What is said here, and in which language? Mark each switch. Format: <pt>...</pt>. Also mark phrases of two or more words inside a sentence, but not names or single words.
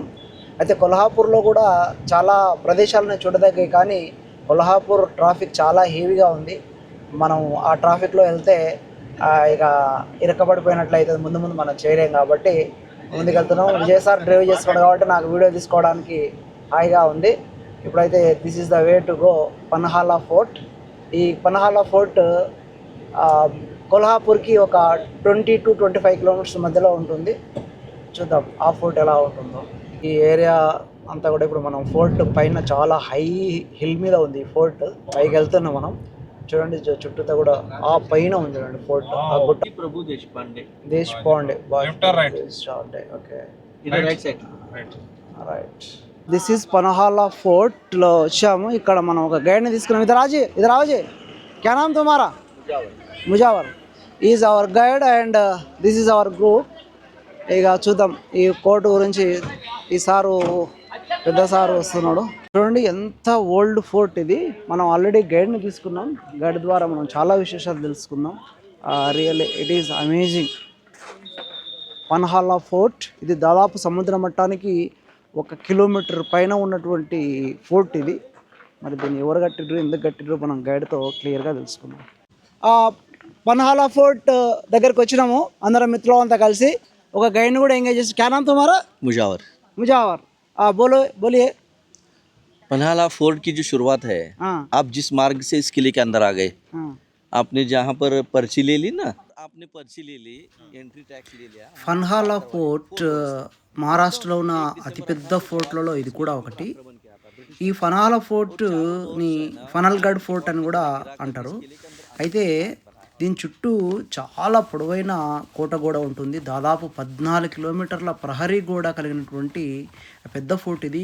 <te>అయితే కొల్హాపూర్లో కూడా చాలా ప్రదేశాలను చూడదగ్గాయి, కానీ కొల్హాపూర్ ట్రాఫిక్ చాలా హెవీగా ఉంది. మనం ఆ ట్రాఫిక్లో వెళ్తే ఇక ఇరకబడిపోయినట్లయితే ముందు మనం చేయలేం. కాబట్టి ముందుకు వెళ్తున్నాం. విజయ్ సార్ డ్రైవ్ చేస్తున్నాడు కాబట్టి నాకు వీడియో తీసుకోవడానికి హాయిగా ఉంది. ఇప్పుడైతే</te> <en>this is the way to go</en> <te>పన్హాలా ఫోర్ట్. ఈ పన్హాలా ఫోర్ట్ కొల్హాపూర్కి ఒక 20 to 25 కిలోమీటర్స్ మధ్యలో ఉంటుంది. చూద్దాం ఆ ఫోర్ట్ ఎలా ఉంటుందో. ఈ ఏరియా అంతా కూడా ఇప్పుడు మనం ఫోర్ట్ పైన చాలా</te> <en>high hill</en> <te>మీద ఉంది. ఫోర్ట్ పైకి వెళ్తున్నాం మనం. చూడండి చుట్టూతో కూడా ఆ పైన ఉంది చూడండి ఫోర్ట్. ఆ గుట్ట प्रभु देशपांडे ఓకే.</te> <en>right side right. this is</en> <te>పన్హాలా ఫోర్ట్లో వచ్చాము. ఇక్కడ మనం ఒక గైడ్ని తీసుకున్నాం.</te> <hi>इधर राजी क्या नाम तुम्हारा?</hi> <en>Mujawar is our guide and this is our group.</en> <te>ఇక చూద్దాం ఈ కోర్టు గురించి. ఈ సారు పెద్ద సారు వస్తున్నాడు. చూడండి ఎంత</te> <en>old fort</en> <te>ఇది. మనం ఆల్రెడీ గైడ్ని తీసుకున్నాం. గైడ్ ద్వారా మనం చాలా విశేషాలు తెలుసుకుందాం.</te> <en>really it is amazing.</en> <te>పన్హాలా ఫోర్ట్ ఇది దాదాపు సముద్ర మట్టానికి 1 కిలోమీటర్ పైన ఉన్నటువంటి ఫోర్ట్ ఇది. మరి దీన్ని ఎవరు కట్టిర్రు, ఎందుకు కట్టిర్రు మనం గైడ్తో క్లియర్గా తెలుసుకుందాం. పన్హాలా ఫోర్ట్ దగ్గరికి వచ్చినాము అందరం మిత్రులంతా కలిసి. ఒక గైడ్ని కూడా ఎంగేజ్ చేసి.</te> <hi>क्या नाम तुम्हारा? मुजावर बोलिए. पन्हाला फोर्ट की जो शुरुआत है, आप जिस मार्ग से इस किले के अंदर आ गए, आपने जहाँ पर पर्ची ले ली ना, आपने पर्ची ले ली,</hi> <en>entry tax</en> <hi>ले लिया.</hi> <te>పన్హాలా ఫోర్ట్ మహారాష్ట్రలో ఉన్న అతిపెద్ద ఫోర్ట్లలో ఇది కూడా ఒకటి. ఈ పన్హాలా ఫోర్ట్ని ఫనల్గఢ్ ఫోర్ట్ అని కూడా అంటారు. అయితే దీని చుట్టూ చాలా పొడవైన కోట గోడ ఉంటుంది. దాదాపు 14 కిలోమీటర్ల ప్రహరీ గోడ కలిగినటువంటి పెద్ద ఫోర్ట్ ఇది.</te>